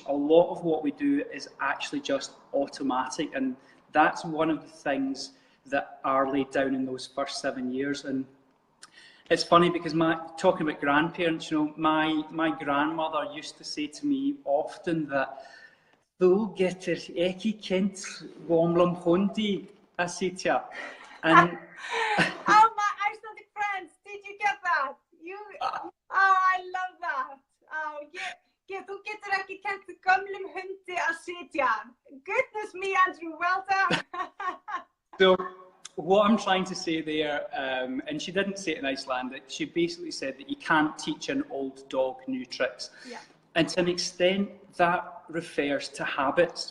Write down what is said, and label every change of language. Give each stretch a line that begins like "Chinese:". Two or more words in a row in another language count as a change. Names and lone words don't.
English: A lot of what we do is actually just automatic, and that's one of the things that are laid down in those first 7 years. And it's funny, because talking about grandparents, my grandmother used to say to me often that
Icelandic: "Þú getur ekki kennt gamlum hundi að sitja."
English: And oh, my Icelandic friends, did you get that? Oh, I love that. Oh, yeah,
Icelandic: þú getur ekki kennt gömlum hundi að sitja.
English: Goodness me, Andrew, well done. So what I'm trying to say there, and she didn't say it in Icelandic, she basically said that you can't teach an old dog new tricks. Yeah. And to an extent, that refers to habits.